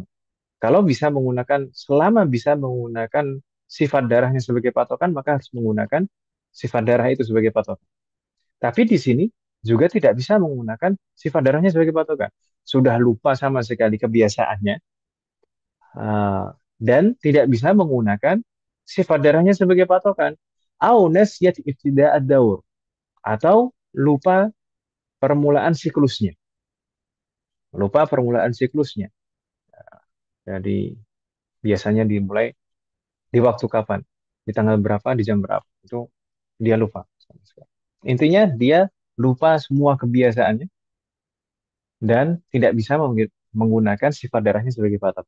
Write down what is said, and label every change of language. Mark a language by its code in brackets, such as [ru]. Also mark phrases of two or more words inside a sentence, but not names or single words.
[id] Kalau bisa menggunakan, selama bisa menggunakan sifat darahnya sebagai patokan, maka harus menggunakan sifat darah itu sebagai patokan. Tapi di sini juga tidak bisa menggunakan sifat darahnya sebagai patokan. Sudah lupa sama sekali kebiasaannya, dan tidak bisa menggunakan sifat darahnya sebagai patokan. [ar] أو نسيت ابتداء الدور, [id] atau lupa permulaan siklusnya. Lupa permulaan siklusnya. Jadi biasanya dimulai di waktu kapan, di tanggal berapa, di jam berapa. Itu dia lupa. Intinya dia lupa semua kebiasaannya dan tidak bisa menggunakan sifat darahnya sebagai patokan.